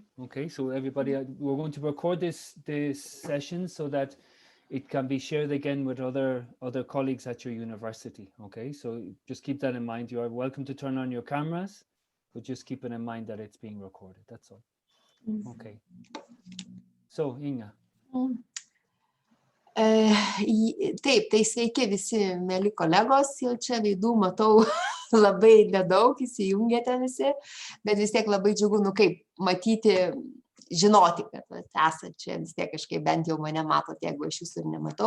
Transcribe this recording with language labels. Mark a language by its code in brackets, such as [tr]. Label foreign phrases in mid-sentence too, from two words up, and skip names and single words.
[en] Okay, so everybody, we're going to record this session so that it can be shared again with other colleagues at your university. Okay, so just keep that in mind. You are welcome to turn on your cameras, but just keep it in mind that it's being recorded. That's all. Okay. So Inga. [lt] Taip, tai sveiki visi, mėly kolegos, jau čia veidų matau labai nedaug, įsijungėte visi, bet vis tiek labai džiugu, kaip matyti, žinoti, kad esate čia, vis tiek kažkaip bent jau mane matote, jeigu aš jūsų ir nematau.